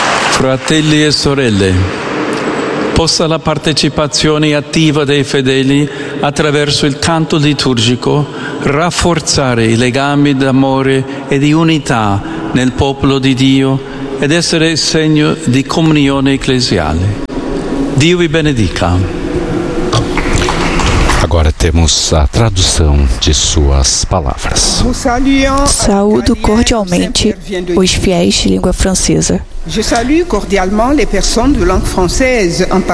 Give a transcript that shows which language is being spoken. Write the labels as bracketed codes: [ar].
[it] Fratelli e sorelle, possa la partecipazione attiva dei fedeli attraverso il canto liturgico rafforzare i legami d'amore e di unità nel popolo di Dio ed essere segno di comunione ecclesiale. Dio vi benedica. [pt] Agora temos a tradução de suas palavras. Saúdo cordialmente os fiéis de língua francesa. [fr] Je salue cordialement les personnes de langue française,